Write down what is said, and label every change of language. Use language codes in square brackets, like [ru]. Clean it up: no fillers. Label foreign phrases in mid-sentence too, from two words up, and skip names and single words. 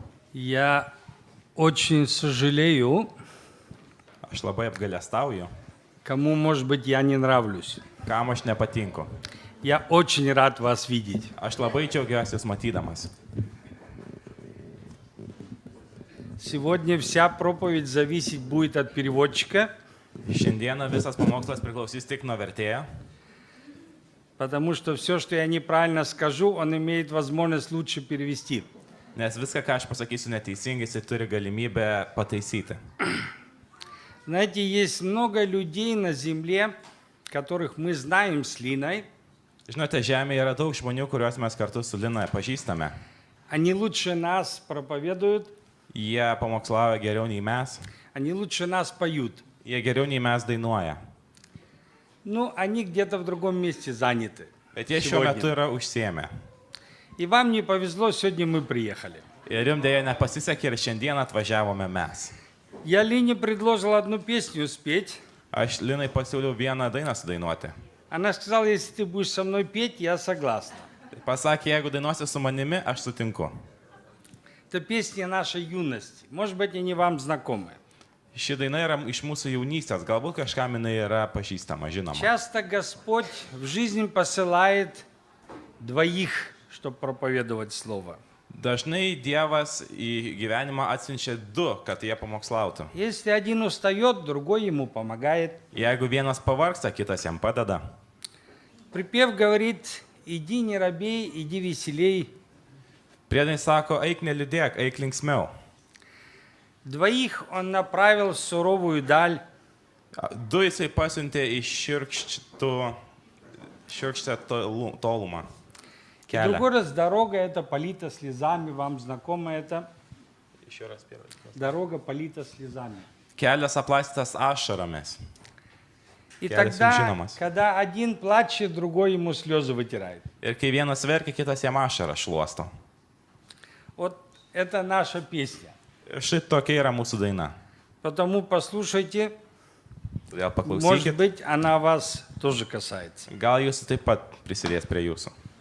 [ru] Я очень сожалею, [lt] Aš labai apgailestauju, [ru] кому, может быть, я не нравлюсь. [lt] kam aš nepatinku. [ru] Я очень рад вас видеть. [lt] Aš labai džiaugiuosi jūs matydamas. [ru] Сегодня вся проповедь зависеть будет от переводчика, [lt] Šiandieną visas pamokslas priklausys tik nuo vertėjo, [ru] потому что все, что я неправильно скажу, он имеет возможность лучше перевести. [lt] nes viską, ką aš pasakysiu neteisingai, jis turi galimybę pataisyti. [ru] Знаете, есть много людей на земле, которых мы знаем с Линой. [lt] Žinote, Žemėje yra daug žmonių, kuriuos mes kartu su Lina pažįstame. [ru] Они лучше нас проповедуют, [lt] Jie pamokslauja geriau nei mes, [ru] они лучше нас поют. [lt] jie geriau nei mes dainuoja. [ru] Ну, они где-то в другом месте заняты. [lt] Bet jie šiuo [ru] Сегодня. [lt] metu yra užsiėmę. [ru] И вам не повезло, сегодня мы приехали. [lt] Ir jums dėja nepasisekė ir šiandien atvažiavome mes. [ru] Я Лине предложил одну песню спеть. [lt] Aš Linai pasiūliau vieną dainą sudainuoti. [ru] Она сказала, если ты будешь со мной петь, я согласна. [lt] Pasakė, jeigu dainuosi su manimi, aš sutinku. [ru] Это песня нашей юности. Может быть, они вам знакомы. [lt] Ši daina yra iš mūsų jaunystės, galbūt kažkam jinai yra pažįstama, žinoma. [ru] Часто Господь в жизнь посылает двоих, чтобы проповедовать Слово. [lt] Dažnai Dievas į gyvenimą atsiunčia du, kad jie pamokslautų. [ru] Если один устает, другой ему помогает. [lt] Jeigu vienas pavargsta, kitas jam padeda. [ru] Припев говорит, иди не робей, иди веселей. [lt] Priedai sako, eik neliūdėk, eik linksmiau. [ru] Двоих он направил в суровую даль. [lt] Du jisai pasiuntė į šiurkštę tolumą. [ru] И другой раз дорога это полита слезами. Вам знакомо это? Дорога полита слезами. [lt] Kelias aplaistytas ašaromis. [ru] И Кялись тогда, мужчинамас. когда один плачет, другой ему слезы вытирает. [lt] Ir kai vienas verkia, kitas jam ašarą šluosto. [ru] Вот это наша песня. [lt] Šitokia yra mūsų daina. [ru] Потому послушайте, [lt] Todėl [ru] может [lt] paklausykit, [ru] быть, она вас тоже касается. [lt] gal jūsų taip pat prisidės prie jūsų.